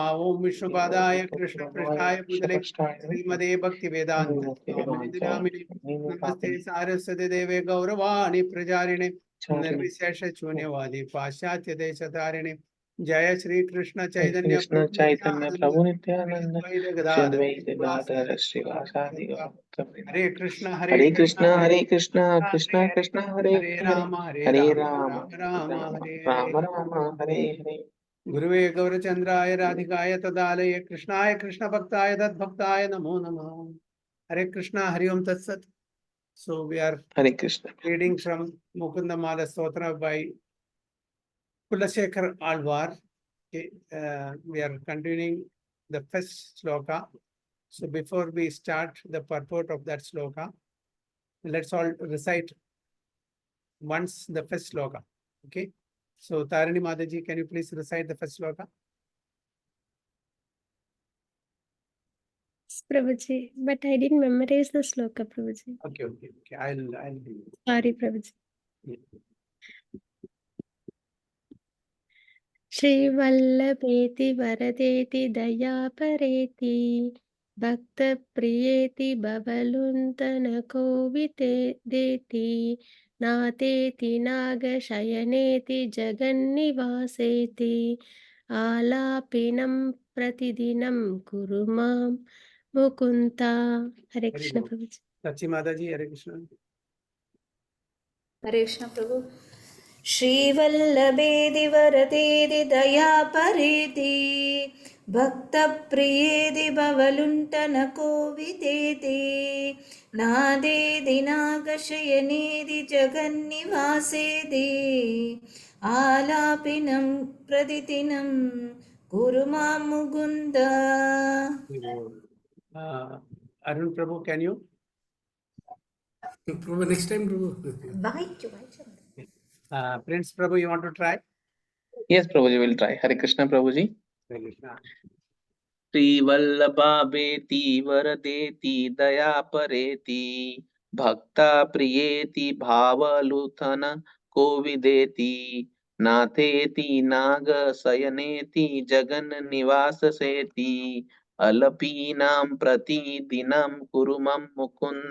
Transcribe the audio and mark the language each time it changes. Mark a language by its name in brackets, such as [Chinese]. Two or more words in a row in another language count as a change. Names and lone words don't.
[Sanskrit] ओं विष्णुपादाय कृष्णपृष्ठाय भूतले श्रीमते भक्तिवेदान्त स्वामिनिधि नामिने नमस्ते सारस्वती देवे गौरवाणी प्रचारिणे निर्विशेष शून्यवादी पाश्चात्य देशधारिणे जय श्री कृष्ण चैतन्य प्रभु नित्यानंद गदाधर श्रीवासादि हरे कृष्ण हरे कृष्ण कृष्ण कृष्ण हरे हरे राम हरे राम राम हरे राम राम हरे हरे। गुरुवे गौरचंद्राय राधिकाय तदालय कृष्णाय कृष्ण भक्ताय तद्भक्ताय नमो नमः। हरे कृष्णा हरि ओम तत्सत. [English] So we are [Sanskrit] हरे कृष्ण [English] reading from Mukundamala Stotra by Kulashekar Alvar. Okay, we are continuing the first sloka. So before we start the purport of that sloka, let's all recite once the first sloka. Okay. So Tarini Mataji, can you please recite the first sloka? Prabhuji, but I didn't memorize the sloka, Prabhuji. Okay. I'll do it. Sorry, Prabhuji. Yeah. [Sanskrit] श्रीवल्लभेति वरदेति दयापरेति भक्त प्रियेति भवलुण्ठन कोविदेति नाथेति नागशयनेति जगन्निवासेति आलापिनं प्रतिदिनं कुरु मां मुकुन्द. [English] Hare Krishna, Prabhuji. Sachi Mataji, Hare Krishna. [Sanskrit] हरे कृष्ण प्रभु। श्रीवल्लभेदि वरदेदि दयापरेति भक्तप्रियेदि भवलुण्ठनकोविदेति नादेदि नागशयनेदि जगन्निवासेदि आलापिनं प्रतिदिनं कुरु मां मुकुन्द। [English] Arun Prabhu, can you? Prabhu, next time, Prabhu. Prince Prabhu, you want to try? Yes, Prabhuji will try. Hare Krishna, Prabhuji. Hare Krishna. [Sanskrit] श्रीवल्लभावेति वरदेति दयापरेति भक्ता प्रियेति भावलुथन कोविदेति नाथेति नागशयनेति जगन्निवाससेति अलपीनां प्रतिदिनं कुरु मम मुकुन्द।